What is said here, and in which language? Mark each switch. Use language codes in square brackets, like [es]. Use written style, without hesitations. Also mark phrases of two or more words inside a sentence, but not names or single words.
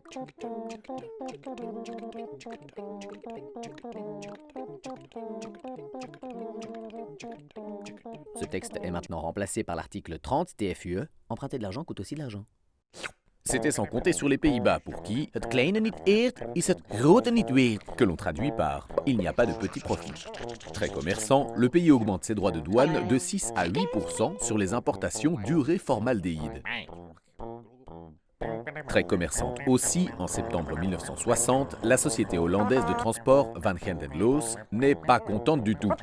[fr] Ce texte est maintenant remplacé par l'article 30 TFUE. Emprunter de l'argent coûte aussi de l'argent. C'était sans compter sur les Pays-Bas pour qui « [nl] het kleine niet eert, is het grote niet weert [fr] » que l'on traduit par « il n'y a pas de petit profit ». Très commerçant, le pays augmente ses droits de douane de 6 à 8% sur les importations d'urée formaldéhyde. Très commerçante aussi, en septembre 1960, la société hollandaise de transport Van Hand en Loos n'est pas contente du tout.